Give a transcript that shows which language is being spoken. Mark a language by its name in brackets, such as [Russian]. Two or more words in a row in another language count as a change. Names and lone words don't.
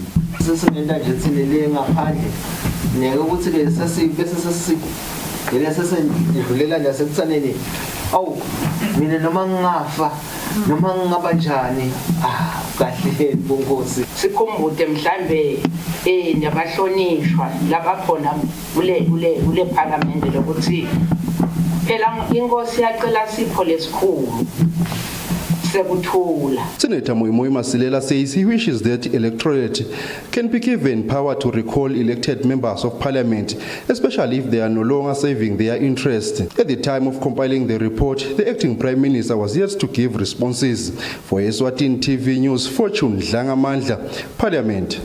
[Swati] sesingena nje thine ngaphandle neke ukuthi ke bese yena sesendlulela nje sekutsaneni awu mina noma ngafa noma ngabanjani kahle bonkosi sikhumbude mhlambe nabahlonishwa labakhona ule parliament lokuthi phela inkosi yacela sipho lesikhulu sekuthula. [English] Senator Moimoy Masilela says he wishes that electorate can be given power to recall elected members of parliament, especially if they are no longer serving their interest. At the time of compiling the report, the acting Prime Minister was yet to give responses. For Eswatini TV News, Fortune Dlangamandla, Parliament.